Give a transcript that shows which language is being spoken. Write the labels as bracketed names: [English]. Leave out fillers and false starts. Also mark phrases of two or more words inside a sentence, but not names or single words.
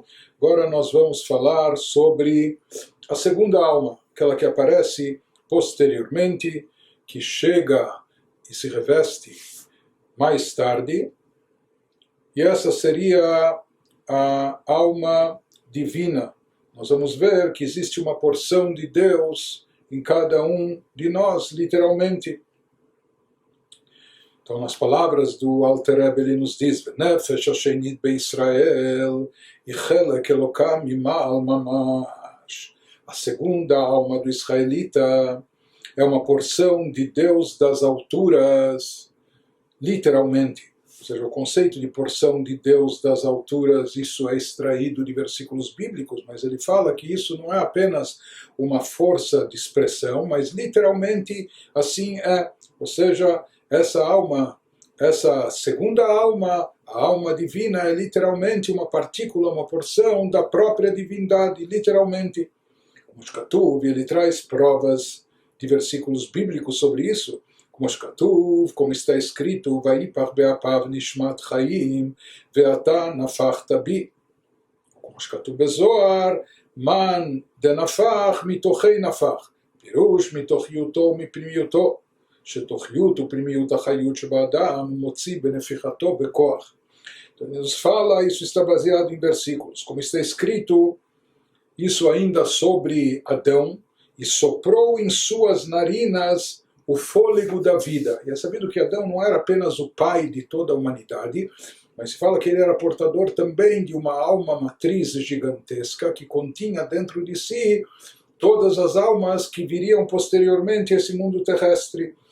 [Portuguese] Agora nós vamos falar sobre a segunda alma, aquela que aparece posteriormente, que chega e se reveste mais tarde, e essa seria a alma divina. Nós vamos ver que existe uma porção de Deus em cada um de nós, literalmente. Então, nas palavras do Alter Rebbe, ele nos diz: [Hebrew] "נפש השנית בישראל היא חלק אלוה ממעל ממש." [Portuguese] A segunda alma do israelita é uma porção de Deus das alturas, literalmente. Ou seja, o conceito de porção de Deus das alturas, isso é extraído de versículos bíblicos, mas ele fala que isso não é apenas uma força de expressão, mas literalmente assim é. Ou seja, essa alma, essa segunda alma, a alma divina, é literalmente uma partícula, uma porção da própria divindade, literalmente. Como Shkatuv, ele traz provas de versículos bíblicos sobre isso. Como Shkatuv, como está escrito, [Hebrew] ויפח באפיו נשמת חיים ואתה נפחת בי. [Aramaic] Como [Hebrew] שכתוב בזהר, [Aramaic] מאן דנפח מתוכיה נפח, [Hebrew] פירוש מתוכיותו ומפנימיותו. שתוכיות ופנימיות החיות שבאדם מוציא בנפיחתו בכוח. [Portuguese] Então, Deus fala, isso está baseado em versículos. Como está escrito, isso ainda sobre Adão, e soprou em suas narinas o fôlego da vida. E é sabido que Adão não era apenas o pai de toda a humanidade, mas se fala que ele era portador também de uma alma matriz gigantesca que continha dentro de si todas as almas que viriam posteriormente a esse mundo terrestre.